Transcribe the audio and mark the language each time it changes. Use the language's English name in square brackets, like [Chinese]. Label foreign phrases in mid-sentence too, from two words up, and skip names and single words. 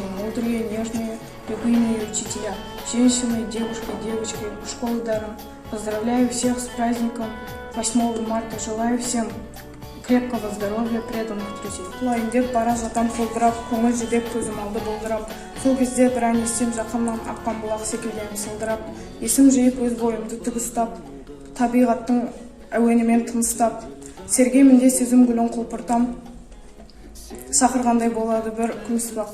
[Russian] мудрые, нежные, любимые учителя, женщины, девушки, девочки, школы даром. Поздравляю всех с праздником 8 марта. Желаю всем крепкого здоровья, преданных друзей. [Kazakh] Құлайын деп бара жатам құлдырап, көңіл жүдеп көзім алды болдырап. Сол кезде бір ән естем жақыннан аққан бұлақ секілді сылдырап. Есім жиып өз бойымды тігістап, табиғаттың әуенімен тыныстап. Сергеймін де сезім гүлін құлпыртам. Сақырғандай болады бір күміс-бақ.